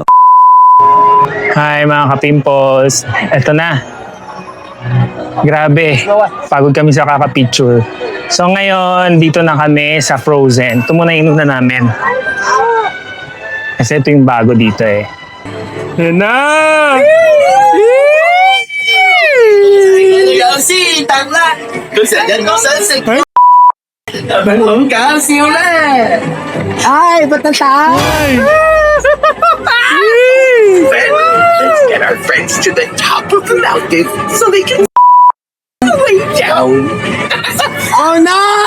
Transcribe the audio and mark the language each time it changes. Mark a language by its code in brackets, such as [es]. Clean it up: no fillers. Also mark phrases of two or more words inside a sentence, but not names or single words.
[tl] Hi mga ka-pimples. Eto na. Grabe. Pagod kami sa kaka-picture. So ngayon, dito na kami sa Frozen. Ito muna yung una namin. Kasi ito yung bago dito eh. Yan na! [yue] 游戏等啦，佢成日都想食，好搞笑咧！唉，不得打。 [en] Let's get our friends to the top of the mountain so they can way down. Oh no!